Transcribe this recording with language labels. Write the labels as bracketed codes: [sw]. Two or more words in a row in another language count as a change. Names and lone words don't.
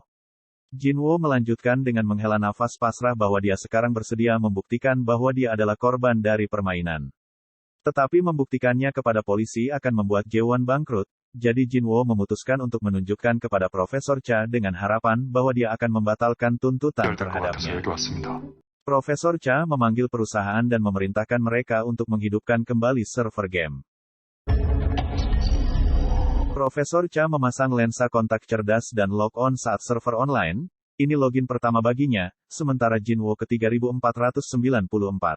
[id] Jinwoo melanjutkan dengan menghela nafas pasrah bahwa dia sekarang bersedia membuktikan bahwa dia adalah korban dari permainan. Tetapi membuktikannya kepada polisi akan membuat Jaewon bangkrut, jadi Jinwoo memutuskan untuk menunjukkan kepada Profesor Cha dengan harapan bahwa dia akan membatalkan tuntutan [ko] 열될 것 같아서 [id] terhadapnya. [ko] 여기 왔습니다. [id] Profesor Cha memanggil perusahaan dan memerintahkan mereka untuk menghidupkan kembali server game. Profesor Cha memasang lensa kontak cerdas dan lock-on saat server online, Ini login pertama baginya, sementara Jinwo ke 3494.